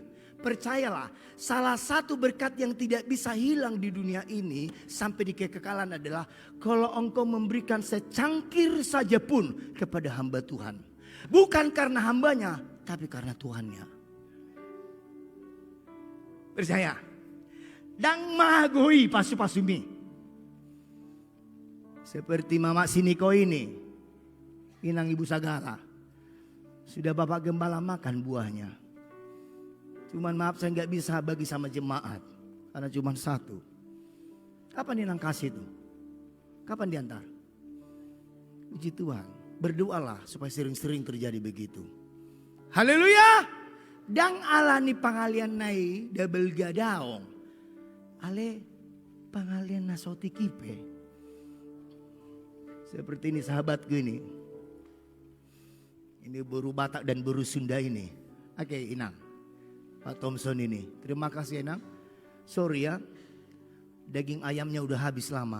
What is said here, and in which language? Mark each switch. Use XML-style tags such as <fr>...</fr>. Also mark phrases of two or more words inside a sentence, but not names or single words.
<id>Percayalah, salah satu berkat yang tidak bisa hilang di dunia ini sampai di kekekalan adalah kalau engkau memberikan secangkir saja pun kepada hamba Tuhan. Bukan karena hambanya, tapi karena Tuhannya. Percaya.</id> <bbc>Dang magoi pasu-pasumi.</bbc> <id>Seperti Mama Siniko ini, inang ibu sagala. Sudah Bapak Gembala makan buahnya. Cuman maaf saya nggak bisa bagi sama jemaat. Karena cuma 1. Kapan inang kasih itu? Kapan diantar? Puji Tuhan. Berdoalah supaya sering-sering terjadi begitu. Haleluya.</id> <bbc>Dang alani pangalian nai double gadaong. Ale pangalian nasoti kipe.</bbc> <id>Seperti ini sahabatku ini. Ini buru Batak dan buru Sunda ini. Oke, Inang. Pak Thompson ini. Terima kasih Inang. Sorry ya. Daging ayamnya udah habis lama.</id>